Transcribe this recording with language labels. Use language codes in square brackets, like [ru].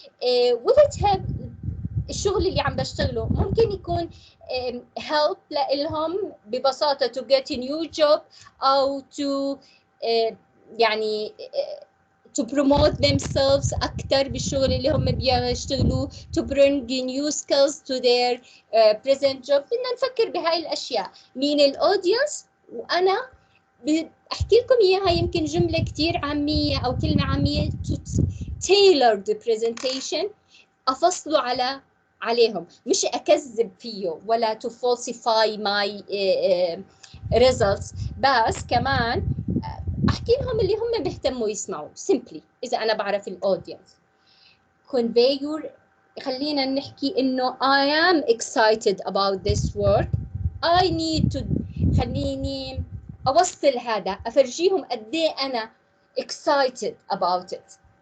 [en] Will it help [ar] الشغل اللي عم بشتغله ممكن يكون [en] help [ar] لهم ببساطة [en] to get a new job أو to يعني to promote themselves [ar] أكتر بالشغل اللي هم بيشتغلوه, [en] to bring new skills to their present job. [ar] بدنا نفكر بهاي الأشياء. مين الأودينس؟ وأنا أحكي لكم إياها يمكن جملة كتير عامية أو كلمة عامية [en] to tailor the presentation، [ar] أفصله على عليهم، مش أكذب فيه ولا [en] to falsify my results، [ar] بس كمان أحكي لهم اللي هم بيهتموا يسمعوا simply. إذا أنا بعرف الأودينس [en] convey your، [ar] خلينا نحكي إنه [en] I am excited about this work. I need to، [ar] خليني أوصل هذا، أفرجيهم قد إيه أنا [en] excited about it.